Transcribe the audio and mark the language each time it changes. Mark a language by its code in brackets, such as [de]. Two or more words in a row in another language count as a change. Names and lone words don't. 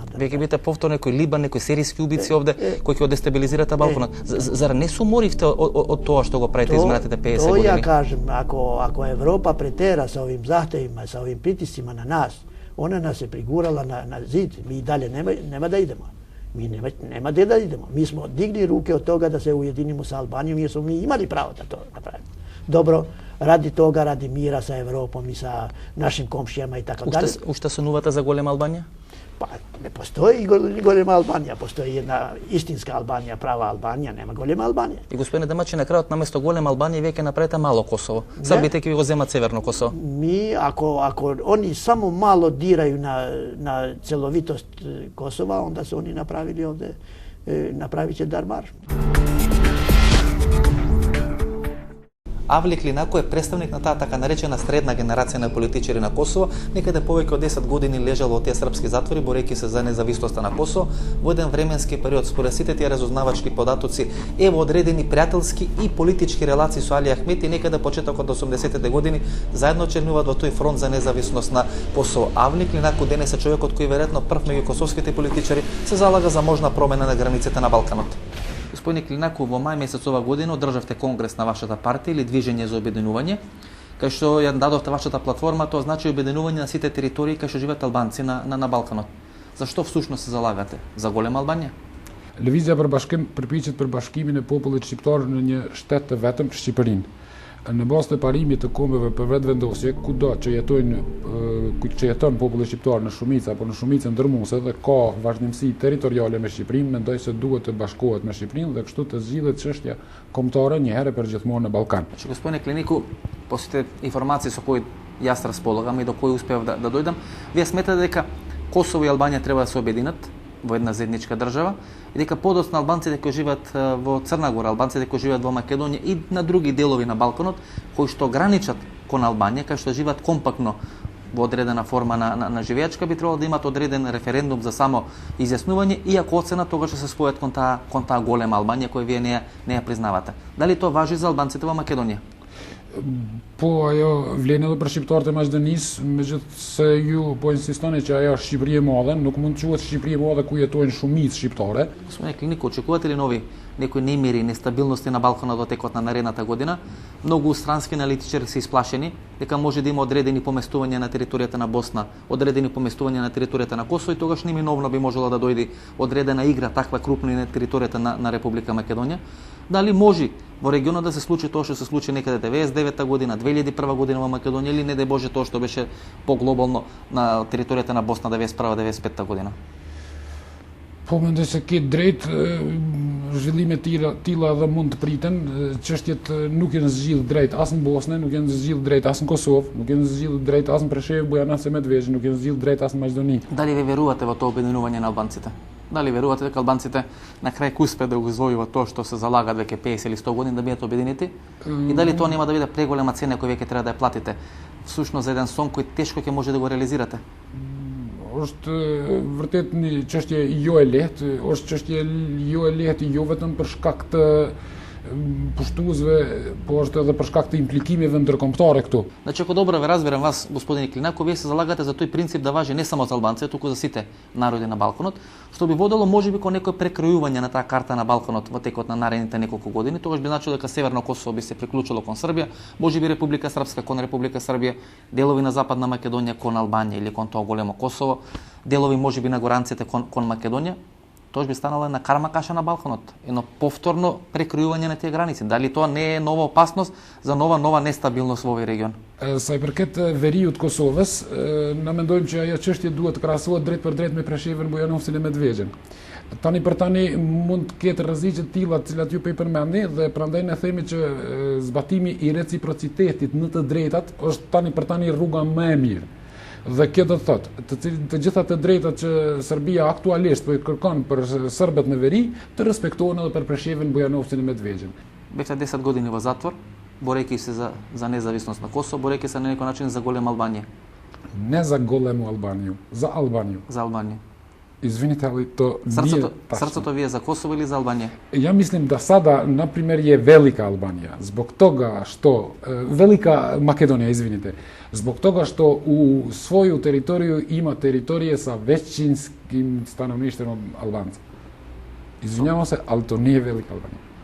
[mk] Вие ќе бидете повторно некој Либан, некои сиријски убици овде кои ќе дестабилизират Балканот. Зар не се уморивте од тоа што го правите изминатите 50 години? [sr] Тоа ја кажем, ако Европа претера со овим захтевима, со овим притисцима на нас, она нас е пригурала на зид. Ми и дале нема да идемо. Mi nema gde da idemo. Mi smo digli ruke od toga da se ujedinimo sa Albanijom jer smo mi imali pravo da to napravimo. Dobro, radi toga, radi mira sa Evropom i sa našim komšijama i tako dalje. [mk] Уште сонувате за голема Албанија? [sr] Pa ne postoji golema Albanija, postoji jedna istinska Albanija, prava Albanija, nema golema Albanija. [mk] И господине Демачи, на крајот наместо голема Албанија вие ќе направите мало Косово. Сад бидејќи ви го земат Северно Косово. [sr] Mi, ako oni samo malo diraju na celovitost Kosova, onda su oni napravili ovde, napravit će Darmar. [mk] Авлик Линако е представник на таа така наречена средна генерација на политичари на Косово, некаде повеќе од 10 години лежал во тие српски затвори борејќи се за независноста на Косово. Во еден временски период, според сите тие разузнавачки податоци, е во одредени пријателски и политички релации со Али Ахмет и некаде почетокот од 80-те години заедно членуваат во тој фронт за независност на Косово. Авлик Линако денес е човекот кој веројатно прв меѓу косовските политичари се залага за можна промена на границите на Балканот. Господин Клинако, во мај месец ова година одржавте конгрес на вашата партија или Движење за обединување, кај што ја дадовте вашата платформа, тоа значи обединување на сите територии кај што живеат албанци на Балканот. Зашто всушност се залагате? За голема Албанија? [sq] Lëvizja për bashkim përpiqet për bashkimin e popullit shqiptar në një shtet të vetëm, Shqipërinë. Në bazë të parimit të kombeve për vetëvendosje, kudo që jeton populli shqiptar në shumicë apo në shumicën ndërmuese dhe ka vazhdimsi territoriale me Shqipërinë, mendoj se duhet të bashkohet me Shqipërinë dhe kështu të zgjidhet çështja kombëtare një herë për gjithmonë në Ballkan. [mk] Господине Клинику, по сите информации со кои јас располагам и до кои успеав да дојдам, вие сметате дека Косово и Албанија треба да се обединат во една заедничка држава и дека подоцна албанците кои живеат во Црна Гора, албанците кои живеат во Македонија и на други делови на Балканот, кои што граничат кон Албанија, кај што живеат компактно во одредена форма на живеачка, би требало да имат одреден референдум за само изјаснување и ако оцена тогаш се спојат кон таа голема Албанија која вие не ја признавате. Дали тоа важи за албанците во Македонија? [sq] Po ajo vlen edhe për shqiptarët e Maqedonisë, megjithse ju po insistoni që ajo është Shqipëri e madhe, nuk mund të quhet Shqipëri e madhe ku jetojnë shumicë shqiptare. [mk] Господине Клинико, очекувате ли нови некои немири и нестабилности на Балканот во текот на наредната година? Многу странски аналитичари се исплашени дека може да има одредени поместувања на територијата на Босна, одредени поместувања на територијата на Косово и тогаш неминовно би можела да дојде одредена игра таква крупна на територијата на Република Македонија. Дали може во регионот да се случи тоа што се случи некаде 99-та година, 2001 година во Македонија или не дај Боже тоа што беше поглобално на територијата на Босна 91-95 година? [sq] Po mendoj se ke drejt, zhvillime tilla dhe mund të priten, çështjet nuk janë zgjidhur drejt as në Bosnë, nuk janë zgjidhur drejt as në Kosovë, nuk janë zgjidhur drejt as në Preshevë, Bujanovce, Medvezhë, nuk janë zgjidhur drejt as në Maqedoni. [mk] Дали ви верувате во тоа обединување на албанците? Дали верувате дека албанците на крај ќе успеат да го извојуваат тоа што се залагат веќе 50 или 100 години да бидат обединети? И дали тоа нема да биде преголема цена која веќе треба да ја платите? Всушност за еден сон кој тешко ќе може да го реализирате? [sq] Është vërtet një çështje jo e lehtë, është çështje jo e lehtë jo vetëm për shkak të pushtuesve, po është edhe për shkak të implikimeve ndërkombëtare këtu. [mk] Значи, ако добро ве разберам вас, господине Клинако, вие се залагате за тој принцип да важи не само за албанците, туку за сите народи на Балканот, што би водело можеби кон некој прекројување на таа карта на Балканот во текот на наредните неколку години. Тогаш би значило дека Северно Косово би се приклучило кон Србија, можеби Република Српска кон Република Србија, делови на Западна Македонија кон Албанија или кон тоа големо Косово, делови можеби на горанците кон Македонија. Тоа би станала една карма каша на Балканот, едно повторно прекројување на тие граници. Дали тоа не е нова опасност за нова нестабилност во овој регион? [sq] Sa i përket veriut Kosovës, na mendojmë që ajo çështje duhet të krahasohet drejt për drejt me Preshevën, Bujanovcin e Medvezhën. Tani për tani mund të ketë rreziqe të tilla të cilat ju po i përmendni dhe prandaj ne themi që zbatimi i reciprocitetit në të drejtat është tani për tani rruga më e mirë. Dhe kjo do të thotë, të gjitha të drejtat që Serbia aktualisht po i kërkon për serbët në veri, të respektohen edhe për Preshevën, Bujanovcin e Medvezhën. [mk] Веќе 10 години во затвор, борејќи се за независност на Косово, борејќи се на некој начин за голема Албанија. [sr] Не за голему Албанiju, za Albaniju. [mk] За Албанија. [sr] Izvinite, ali to nije tačno. [mk] Srcето ви е за Косово или за Албанија? [sr] Ja mislim da sada, na primjer, je velika Albanija, zbog toga što, velika Makedonija, izvinite, zbog toga što u svoju teritoriju ima teritorije sa većinskim stanovništvom Albanca. Izvinjavam se, ali to nije velika Albanija.